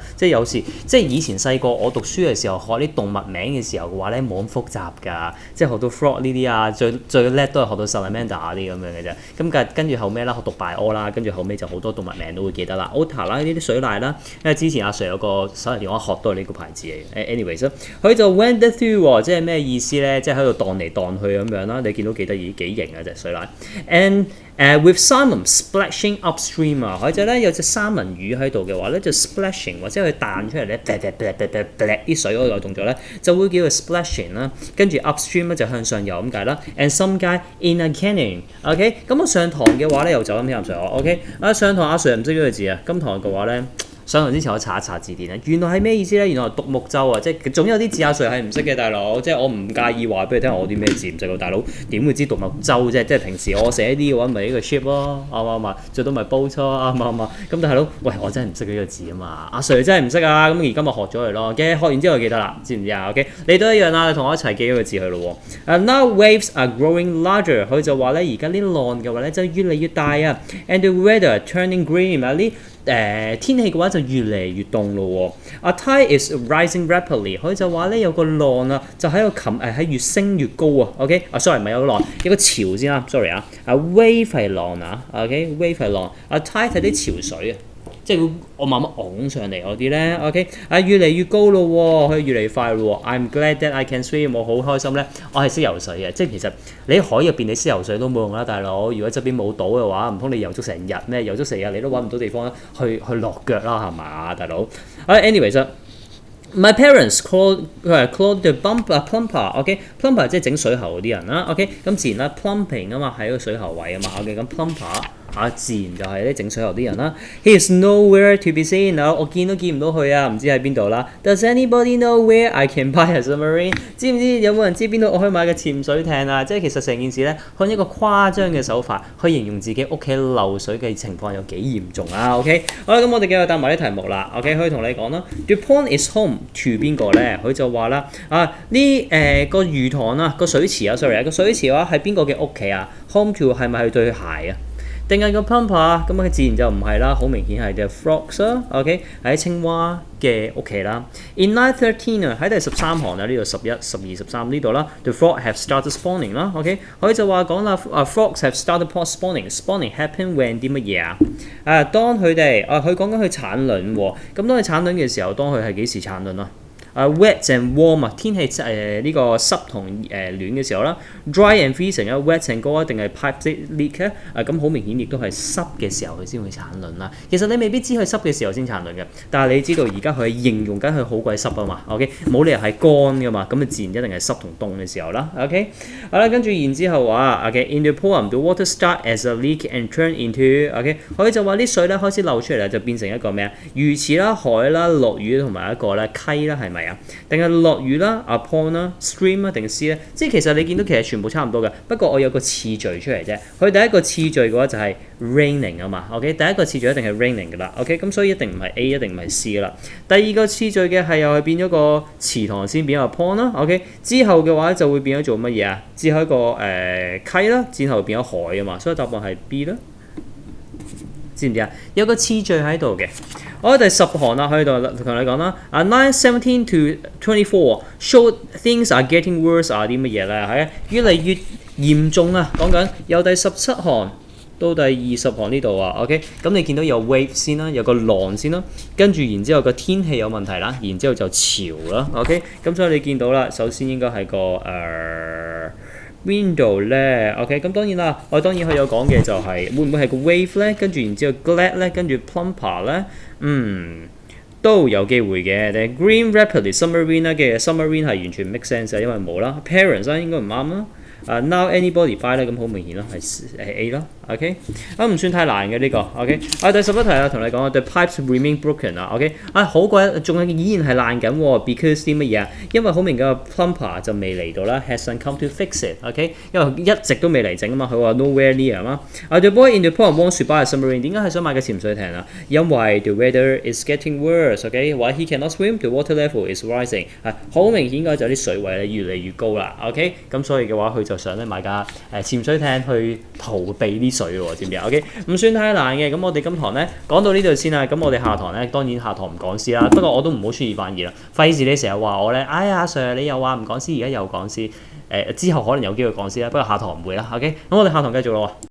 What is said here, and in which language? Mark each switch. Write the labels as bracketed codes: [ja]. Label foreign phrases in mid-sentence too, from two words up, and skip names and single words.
[yue] 即係有時即係以前細個我讀書嘅時候學啲動物名嘅時候嘅話咧冇咁複雜㗎，即係學到 frog 呢啲啊，最叻都係學到 salamander 啲咁樣嘅啫。咁跟住後尾啦學讀 bio 啦，跟住後尾就好多動物名都會記得啦 ，otter 啦呢啲水獺啦，因為之前阿 Sir 有個手提電話學到呢個牌子嚟。anyways 佢就 [en] went through [yue] 即係咩意思咧？即係喺度蕩嚟蕩去咁樣啦。你見到幾得意幾型啊隻水獺 [en] and with salmon splashing upstream [yue] 啊，佢就咧有隻三文魚喺度嘅話咧就 splashing 或者佢彈出嚟咧啲水嗰個動作咧就會叫做 splashing 啦。跟住 upstream 咧就向上游咁解啦。 [en] And some guy in a canyon， [yue] OK， 咁我上堂嘅話咧又走咁聽阿 Sir 我 OK 上堂阿 Sir 唔識呢個字啊，今堂嘅話咧。上堂之前我查一查字典啊，原來係咩意思咧？原來係獨木舟啊，即係總有啲字阿 Sir 係唔識嘅，大佬。即係我唔介意話俾你聽我啲咩字唔識喎，大佬點會知獨木舟啫？即係平時我寫啲嘅話，咪呢個 ship 咯，啱唔啱啊？最多咪 boat 咯，啱唔啱啊？咁但係佬，喂，我真係唔識呢個字啊嘛，阿 Sir 真係唔識啊，咁而今日學咗佢咯，嘅學完之後記得啦，知唔知啊 ？OK， 你都一樣啦，你同我一齊記咗個字去咯喎。 [en] Now waves are growing larger， [yue] 佢就話咧而家啲浪嘅話咧就越嚟越大啊 ， [en] and the weather turning green [yue] 啊呢。天氣嘅話就越嚟越凍咯喎。 [en] A tide is rising rapidly， [yue] 佢就話咧有個浪啊，就喺度喺越升越高啊。 [en] OK， sorry [yue] 唔係有個浪，有個潮先啦。Sorry 啊，wave 係浪啊。OK，wave 係浪。 [en] A tide [yue] 係啲潮水啊，即係我慢慢拱上嚟嗰啲咧。OK， 越嚟越高咯喎，可以越嚟越快咯喎。 [en] I'm glad that I can swim， [yue] 我好開心咧，我係識游水嘅。即係其實你喺海入邊你識游水都冇用啦，大佬。如果側邊冇島嘅話，唔通你游足成日咩？游足成日你都揾唔到地方去落腳啦，係嘛，大佬 ？Anyways。 [en] My parents called the plumber， [yue] OK，plumber 即係整水喉嗰啲人啦 ，OK， 咁自然啦 ，plumbing 啊嘛，係一個水喉位啊嘛 ，OK， 咁 plumber 自然就係咧整水喉啲人啦。 [en] He is nowhere to be seen， [yue] 我見都見唔到佢啊，唔知喺邊度啦。 [en] Does anybody know where I can buy a submarine？ [yue] 知唔知有冇人知邊度我可以買個潛水艇啊？即係其實成件事咧，用一個誇張嘅手法去形容自己屋企漏水嘅情況有幾嚴重啊 ？OK， 好啦，咁我哋繼續答埋啲題目啦。OK， 可以同你講啦。 [en] The pond is home to [yue] 邊個咧？佢就話啦，個魚塘啊，個水池啊 ，sorry 個水池嘅話係邊個嘅屋企啊 ？ [en] Home to [yue] 係咪係對鞋啊？定係個 plumber 啊？咁啊自然就唔係啦，好明顯係 [en] the frogs [yue] 啦 ，OK 喺青蛙嘅屋企啦。 [en] In line 13 [yue] 啊，喺第13行啊，呢度11、12、13呢度啦 ， [en] the frogs have started spawning [yue] 啦 ，OK 佢就話講啦 ， [en] frogs have started spawning happen when [yue] 啲乜嘢啊？當佢哋佢講緊佢產卵喎，咁當佢產卵嘅時候，當佢係幾時產卵啊？ [en] wet and warm [yue] 啊，天氣呢個濕同暖嘅時候啦。 [en] dry and freezing [yue] 啊 ， [en] wet and cold [yue] 定係 [en] pipe leak [yue] 咧？咁好明顯亦都係濕嘅時候佢先會產卵啦。其實你未必知佢濕嘅時候先產卵嘅，但係你知道而家佢係形容緊佢好鬼濕啊嘛。OK， 冇理由係乾噶嘛，咁自然一定係濕同凍嘅時候啦。OK， 好啦，跟住然之後話 [en] OK，in the poem the water start as a leak and turn into OK， [yue] 佢就話啲水咧開始漏出嚟啦，就變成一個咩啊？魚池啦、海啦、落雨同埋一個咧溪啦，係咪啊？定係落雨啦、 [en] a pond [yue] 啦、stream 啦定 sea 咧？即係其實你見到其實全部差唔多嘅，不過我有個次序出嚟啫。佢第一個次序嘅話就係 raining 啊嘛。OK， 第一個次序一定係 raining 噶啦。OK， 咁所以一定唔係 A， 一定唔係 C 啦。第二個次序嘅係又係變咗個池塘先變咗個 pond 啦。OK， 之後嘅話就會變咗做乜嘢啊？之後一個溪啦，之後變咗海啊嘛。所以答案係 B 啦。知唔知啊？有個次序喺度嘅。我第10行啦，喺度同你講啦。 [en] 9, 17 to 24 show things are getting worse [yue] 啲乜嘢咧？係越嚟越嚴重啊！講緊由第17行到第20行呢度啊。OK， 咁你見到有 wave 先啦，有個浪先啦，跟住然之後個天氣有問題啦，然之後就潮啦。OK， 咁所以你見到啦，首先應該係個邊度咧 ？OK， 咁當然啦，我當然佢有講嘅就係、會唔會係個 wave 咧？跟住然之後 glad 咧，跟住 plumper 咧，都有機會嘅。但係 [en] green rapidly submarine [yue] 啦嘅 submarine 係完全 [en] make sense [yue] 嘅，因為冇啦。parents 啦應該唔啱啦。 [en] now anybody buy [yue] 咧，咁好明顯啦，係 A 啦。OK， 唔算太難嘅呢個。OK， 第11題啊，同你講 [en] the pipes remain broken [yue] 啦。OK， 好鬼仲係依然係爛緊喎 ，because 啲乜嘢啊？因為好明嘅 plumber 就未嚟到啦 ， [en] hasn't come to fix it。 [yue] OK， 因為一直都未嚟整啊嘛，佢話 [en] nowhere near [yue] 嘛。 [en] the boy in the poem wants to buy a submarine， [yue] 點解係想買個潛水艇啊？ [en] 因為 the weather is getting worse。OK， while he cannot swim，the water level is rising。 [yue] 好明顯嘅就啲水位咧越嚟越高啦。OK， 咁所以嘅話佢就想咧買架潛水艇去逃避啲水喎，知唔知啊 ？OK， 唔算太難嘅。咁我哋今堂咧講到呢度先啦。咁我哋下堂咧當然下堂唔講詩啦。不過我都唔好出爾反爾啦，費事你成日話我咧，哎呀 Sir 你又話唔講詩，而家又講詩。之後可能有機會講詩啦，不過下堂唔會啦。OK， 咁我哋下堂繼續咯喎。